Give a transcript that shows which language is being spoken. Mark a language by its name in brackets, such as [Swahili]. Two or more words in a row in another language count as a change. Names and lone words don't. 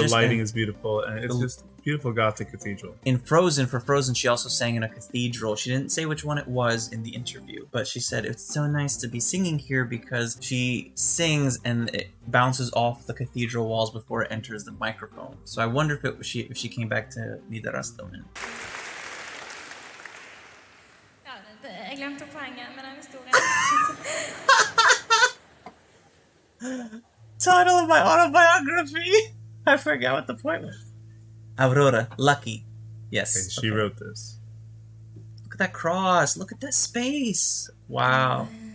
[English] And the lighting is beautiful. And it's just beautiful Gothic cathedral. For Frozen, she also sang in a cathedral. She didn't say which one it was in the interview, but she said it's so nice to be singing here because she sings and it bounces off the cathedral walls before it enters the microphone. So I wonder if she came back to Nidarosdomen. [Norwegian] Jeg glemte poenget med den historien. [English] Title of my autobiography! I forgot what the point was. Aurora, lucky. Yes. Okay, she wrote this. Look at that cross. Look at that space. Wow.